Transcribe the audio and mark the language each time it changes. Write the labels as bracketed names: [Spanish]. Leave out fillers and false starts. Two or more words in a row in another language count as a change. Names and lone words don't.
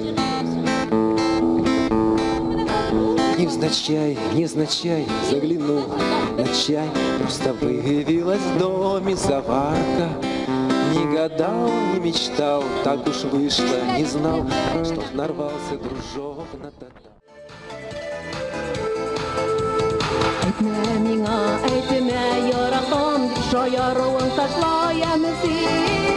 [Russian] Невзначай заглянул на чай. Просто выявилась в доме заварка. Не гадал, не мечтал, так уж вышло, не знал, что нарвался дружок на татар. [Tatar] Әйтмә миңа, әйтмә яратам, дип шаяруың ташла ямси.